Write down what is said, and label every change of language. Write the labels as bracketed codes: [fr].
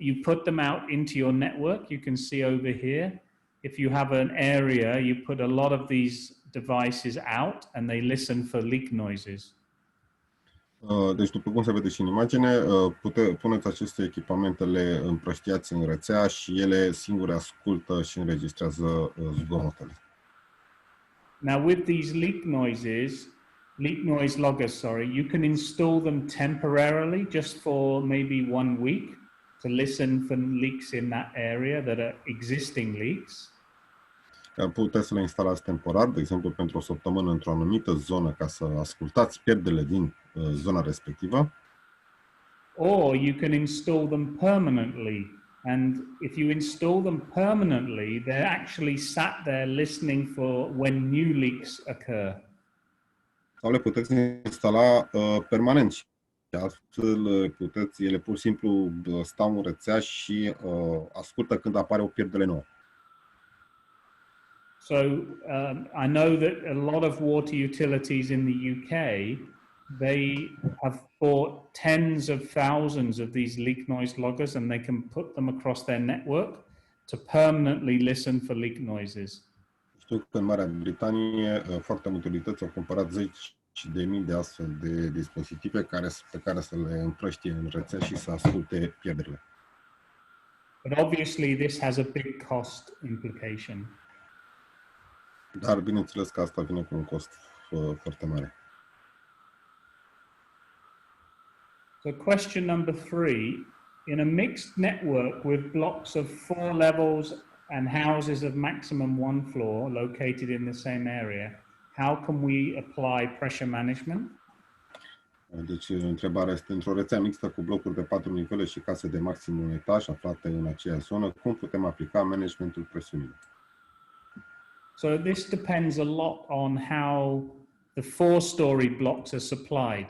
[en] You put them out into your network. You can see over here. If you have an area, you put a lot of these devices out, and they listen for leak noises. [ro] Deci, după cum se vede și în imagine, puneți aceste echipamente, le împrăștiați în rețea și ele singure ascultă și înregistrează zgomotele. [en] Now, with these leak noise loggers, you can install them temporarily, just for maybe 1 week, to listen for leaks in that area that are existing leaks. [ro] Puteți să le instalați temporar, de exemplu, pentru o săptămână într-o anumită zonă, ca să ascultați pierderile din zona respectivă. [en] Or you can install them permanently. And if you install them permanently, they're actually sat there listening for when new leaks occur. [ro] Sau le puteți instala permanent și astfel ele pur și simplu stau în rețea și ascultă când apare o pierdere nouă. [en] So I know that a lot of water utilities in the UK, they have bought tens of thousands of these leak noise loggers, and they can put them across their network to permanently listen for leak noises. [ro] Știu că în Marea Britanie foarte multe unități au cumpărat zeci de mii de astfel de dispozitive pe care să le împrăștie în rețea și să asculte pierderile. [en] But obviously this has a big cost implication. [ro] Dar bineînțeles că asta vine cu un cost foarte mare. [en] So question number 3, in a mixed network with blocks of 4 levels and houses of maximum 1 floor located in the same area, how can we apply pressure management? [ro] Deci întrebarea este, într-o rețea mixtă cu blocuri de 4 nivele și case de maxim un etaj aflate în aceeași zonă, cum putem aplica managementul presiunii? [en] So this depends a lot on how the 4-story blocks are supplied.